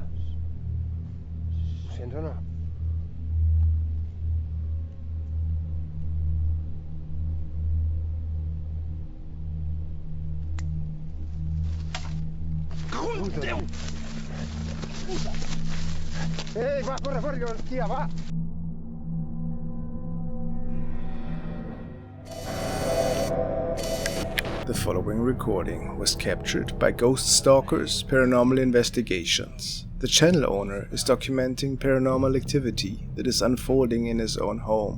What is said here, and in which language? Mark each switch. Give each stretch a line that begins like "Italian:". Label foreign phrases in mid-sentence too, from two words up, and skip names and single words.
Catalan: Ho sents o no? Cago en Déu! Ei, va, corre, corre, hòstia, va!
English: The following recording was captured by Ghost Stalkers Paranormal Investigations. The channel owner is documenting paranormal activity that is unfolding in his own home.